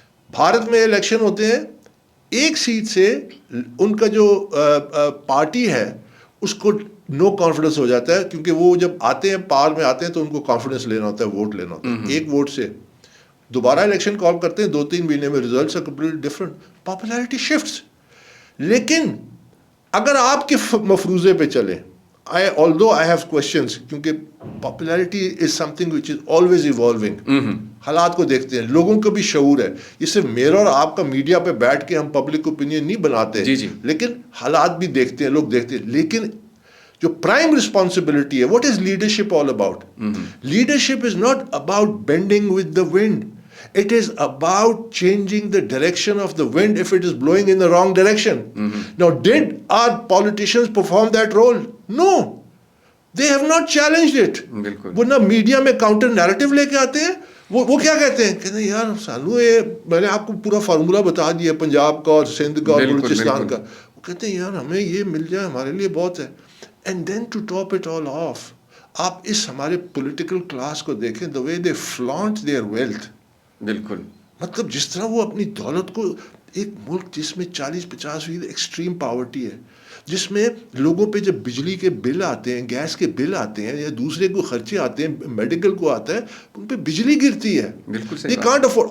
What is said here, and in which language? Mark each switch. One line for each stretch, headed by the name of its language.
Urdu: بھارت میں الیکشن ہوتے ہیں, ایک سیٹ سے ان کا جو پارٹی ہے اس کو نو کانفیڈنس ہو جاتا ہے, کیونکہ وہ جب آتے ہیں پار میں آتے ہیں تو ان کو کانفیڈنس لینا ہوتا ہے, ووٹ لینا ہوتا ہے. ایک ووٹ سے دوبارہ الیکشن کال کرتے ہیں, 2-3 مہینے میں results
English: are completely different. Popularity shifts.
Urdu: لیکن اگر آپ کے مفروضے پہ چلیں,
English: although I have questions, کیونکہ popularity is something which is always evolving.
Urdu: حالات کو دیکھتے ہیں, لوگوں کا بھی شعور ہے. یہ صرف میرا اور آپ کا میڈیا پہ بیٹھ کے ہم پبلک اوپینین نہیں بناتے, لیکن حالات بھی دیکھتے ہیں, لوگ دیکھتے ہیں. لیکن جو پرائم رسپانسبلٹی ہے,
English: what is leadership all about? Leadership is not about bending with the wind. It is about changing the direction of the wind if it is blowing in the wrong direction. Now, did our politicians perform that role? No. They have not challenged it.
Urdu: وہ نہ media میں counter narrative لے کے آتے ہیں. وہ کیا کہتے ہیں؟ کہتے ہیں یار سانو یہ, میں نے آپ کو پورا فارمولا بتا دیا پنجاب کا اور سندھ کا اور بلوچستان کا. وہ کہتے ہیں یار ہمیں یہ مل جائے ہمارے لیے بہت ہے.
English: And then to top it all off,
Urdu: آپ اس ہمارے پولیٹیکل کلاس کو دیکھیں,
English: the way they flaunt their wealth.
Urdu: بالکل. مطلب جس طرح وہ اپنی دولت کو, ایک ملک جس میں 40-50% ایکسٹریم پاورٹی ہے, جس میں لوگوں پہ جب بجلی کے بل آتے ہیں, گیس کے بل آتے ہیں, یا دوسرے کو خرچے آتے ہیں, میڈیکل کو آتا ہے, ان پہ بجلی گرتی ہے. بالکل صحیح.
English: They can't afford.